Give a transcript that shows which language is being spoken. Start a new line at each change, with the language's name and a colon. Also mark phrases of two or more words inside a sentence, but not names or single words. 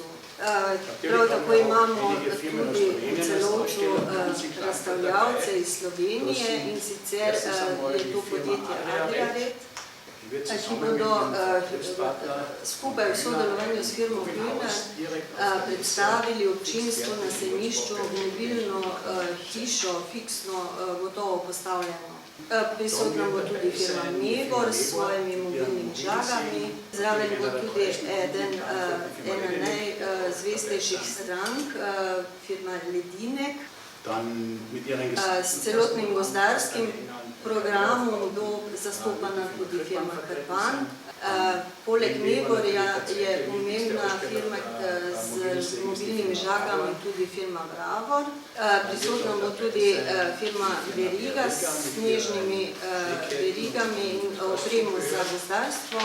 Slovenian: Prav tako imamo tudi v Celovcu razstavljalce iz Slovenije in sicer je to podjetje Adriared, ki bodo skupaj v sodelovanju s firmo Grüner predstavili občinstvu na sejmišču mobilno hišo, fiksno gotovo postavljeno. Prisotna bo tudi firma Megor s svojimi mobilnimi žagami. Zraven bo tudi ena najzvestejših strank, firma Ledinek.
German: dann mit ihren
Slovenian: S celotnim gozdarskim programom bo zastopana tudi firma Krpan. Poleg Negorja je pomembna firma z mobilnimi žagami tudi firma Bravor. Prisotna bo tudi firma Veriga s snežnimi verigami in opremo za gozdarstvo.